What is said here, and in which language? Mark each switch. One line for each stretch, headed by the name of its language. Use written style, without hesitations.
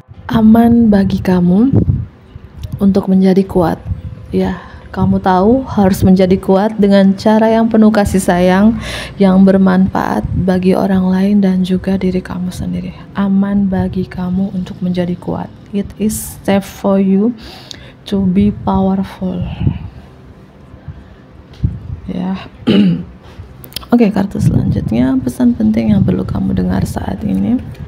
Indonesian: Aman bagi kamu untuk menjadi kuat, ya. Kamu tahu harus menjadi kuat dengan cara yang penuh kasih sayang, yang bermanfaat bagi orang lain dan juga diri kamu sendiri. Aman bagi kamu untuk menjadi kuat.
English: It is safe for you to be powerful, ya.
Indonesian: Oke, kartu selanjutnya, pesan penting yang perlu kamu dengar saat ini.